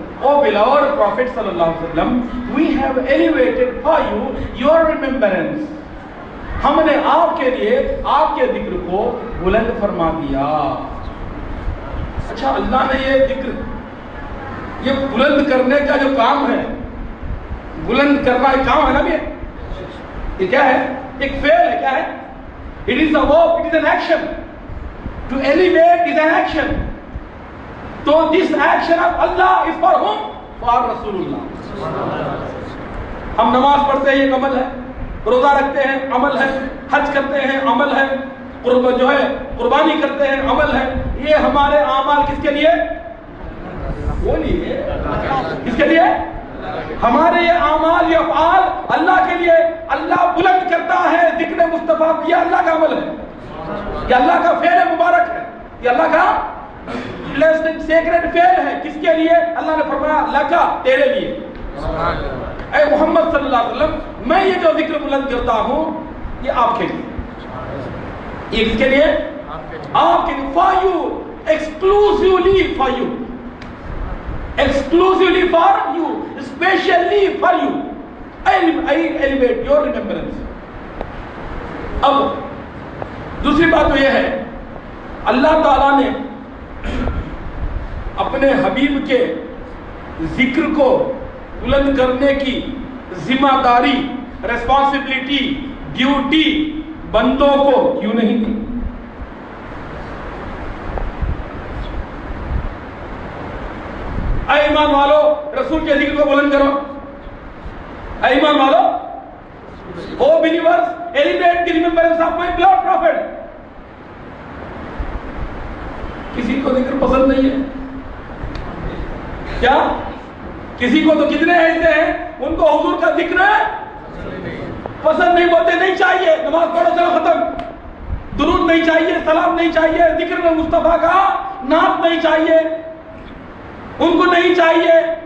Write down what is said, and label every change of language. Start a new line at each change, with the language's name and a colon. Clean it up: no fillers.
English: O beloved Prophet sallallahu alaihi wasallam, we have elevated for you your remembrance.
Urdu: ہم نے آپ کے لیے آپ کے ذکر کو بلند فرما دیا. اچھا، اللہ نے یہ ذکر، یہ بلند کرنے کا جو کام ہے، بلند کرنا ایک کام ہے نا. یہ کیا ہے؟ ایک فعل ہے. کیا ہے؟
English: It is a verb, it is an action. To elevate is an action. So this action of Allah is for whom? For Rasulullah.
Urdu: ہم نماز پڑھتے ہیں، یہ عمل ہے. روزہ رکھتے ہیں، عمل ہے. حج کرتے ہیں، عمل ہے. جو ہے قربانی کرتے ہیں، عمل ہے. یہ ہمارے اعمال کس کے لیے؟ بولیے کس کے لیے؟ ہمارے یہ اعمال، یہ افعال اللہ کے لیے. اللہ بلند کرتا ہے ذکر مصطفیٰ. یہ اللہ کا عمل ہے، یہ اللہ کا فعل مبارک ہے، یہ اللہ کا سیکرٹ فعل ہے. کس کے لیے؟ اللہ نے فرمایا لکا، تیرے لیے. اے محمد صلی اللہ علیہ وسلم، میں یہ جو ذکر بلند کرتا ہوں یہ آپ کے لیے. یہ کس کے لیے؟ آپ کے لیے.
English: For you, exclusively for you, exclusively for you, specially for you. I elevate your remembrance.
Urdu: اب دوسری بات تو یہ ہے، اللہ تعالیٰ نے اپنے حبیب کے ذکر کو بلند کرنے کی ذمہ داری، ریسپانسبلٹی، ڈیوٹی بندوں کو کیوں نہیں دی؟ اے ایمان والو، رسول کے ذکر کو بلند کرو. اے ایمان والو،
English: O believers, elevate the remembrance of my beloved prophet.
Urdu: کسی کو ذکر پسند نہیں ہے کیا؟ کسی کو تو کتنے ایسے ہیں ان کو حضور کا ذکر پسند نہیں، بولتے نہیں چاہیے، نماز پڑھو چلو ختم. درود نہیں چاہیے، سلام نہیں چاہیے، ذکر میں مصطفیٰ کا نام نہیں چاہیے، ان کو نہیں چاہیے.